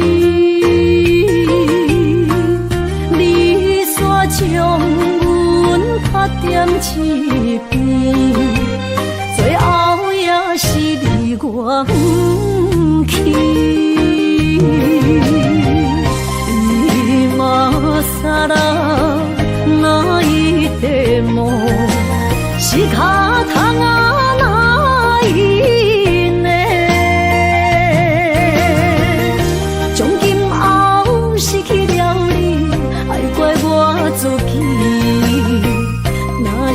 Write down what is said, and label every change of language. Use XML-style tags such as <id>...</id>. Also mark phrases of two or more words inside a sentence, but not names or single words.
<nan>你煞将阮拍点一边，最后也是离我不去。</nan> <ja>今ら泣いても仕方がないね。</ja> <nan>从今后失去了你，爱怪我自己，哪</nan>